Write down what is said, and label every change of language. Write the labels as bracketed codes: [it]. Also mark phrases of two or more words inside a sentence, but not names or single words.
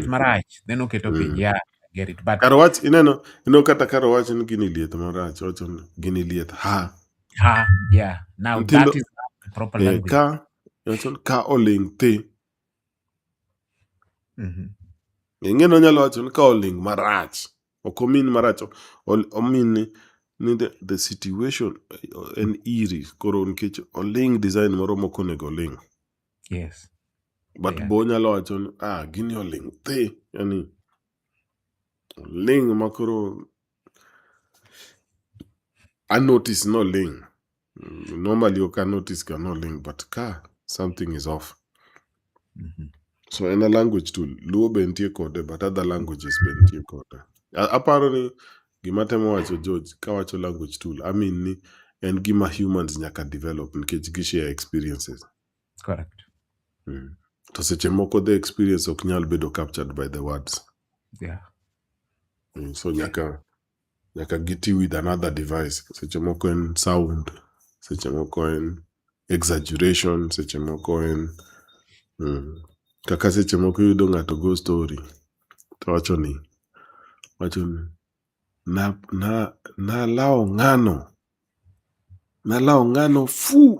[luo] Mm. marach. [en] Then [luo] oketo piny. Mm. [en] Yeah, I get it. But [luo] Kar wach ineno kata kar wach ni gini lieth marach, wacho ni gini lieth ha. [en] yeah. Now [luo] Nyithindo [en] that is the proper language. [luo] wacho ni ka oling' thi. Mhm. Ing'eno onyalo wacho ni ka oling' marach. Ok omin marach. Omin ni [en] the situation [luo] en iri koro nikech oling' design moro mok onego oling'. [en] Yes. But Yeah. [luo] bo onyalo wacho ni gini oling' thi. Yani oling' makoro anotice noling'. Normally ok anotice ka noling', but ka [en] something is off. Mhm. So en a language tool. [luo] Luo be nitie kode, [en] but other languages [luo] be nitie kode. Aparo ni gima temo wacho George, kawacho [en] language tool, I mean [luo] ni en gima humans nyaka develop nikech gishare experiences. [en] Correct. [luo] Mm. To seche moko [en] the experience [luo] ok nyal bedo [en] captured by the words. Yeah. [luo] So nyaka giti [en] with another device. [luo] Seche moko en sound, seche moko en exaggeration, seche moko en kaka seche moko yudo ng'ato go story to wacho ni nalawo ng'ano fu.